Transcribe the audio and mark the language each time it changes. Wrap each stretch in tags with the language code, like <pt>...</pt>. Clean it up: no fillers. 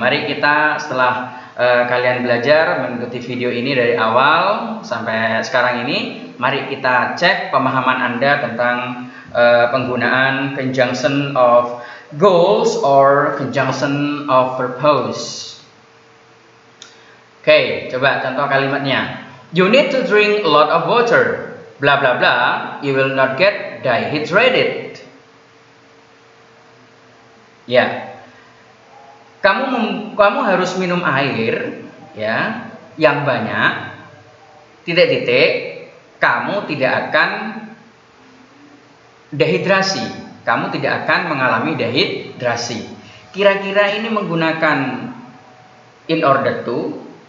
<id>Mari kita setelah kalian belajar mengikuti video ini dari awal sampai sekarang ini, mari kita cek pemahaman Anda tentang penggunaan conjunction of goals or conjunction of purpose. Oke, coba contoh kalimatnya.</id> <en>You need to drink a lot of water. Bla bla bla. You will not get dehydrated.</en> <id>Ya. Kamu harus minum air, ya, yang banyak. Titik-titik. Kamu tidak akan dehidrasi. Kamu tidak akan mengalami dehidrasi. Kira-kira ini menggunakan in order to,</id>